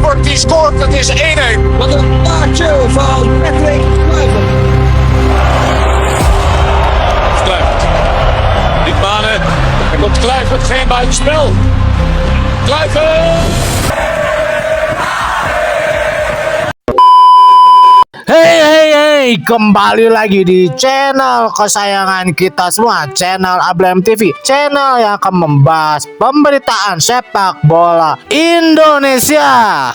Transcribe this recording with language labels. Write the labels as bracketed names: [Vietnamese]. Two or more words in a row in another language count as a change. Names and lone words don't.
[Dutch] die scoort, het is 1-1. Wat een taakje van Patrick Kluivert. Kluivert. Die banen. Er komt Kluivert, geen buitenspel. Kluivert! [Indonesian] Hey, kembali lagi di channel kesayangan kita semua, channel Ablem TV, channel yang akan membahas pemberitaan sepak bola Indonesia.